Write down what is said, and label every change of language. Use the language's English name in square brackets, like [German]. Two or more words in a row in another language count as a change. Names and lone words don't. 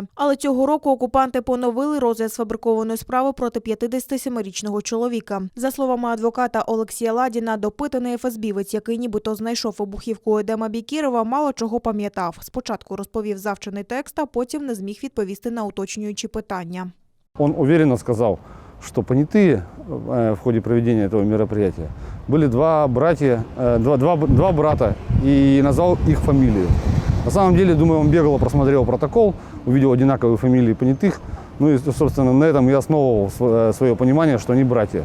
[Ukrainian] Але цього року окупанти поновили розгляд сфабрикованої справи проти 57-річного чоловіка. За словами адвоката Олексія Ладіна, допитаний ФСБівець, який нібито знайшов вибухівку у Едема Бікірова, мало чого пам'ятав. Спочатку розповів завчений текст, а потім не зміг відповісти на уточнюючі питання. [Russian] Он уверенно сказал, что понятые в ходе проведения этого мероприятия были два брата и назвал их фамилию. На самом деле, думаю, он бегло просмотрел протокол, увидел одинаковые фамилии понятых. Ну и, собственно, на этом я основывал свое понимание, что они братья.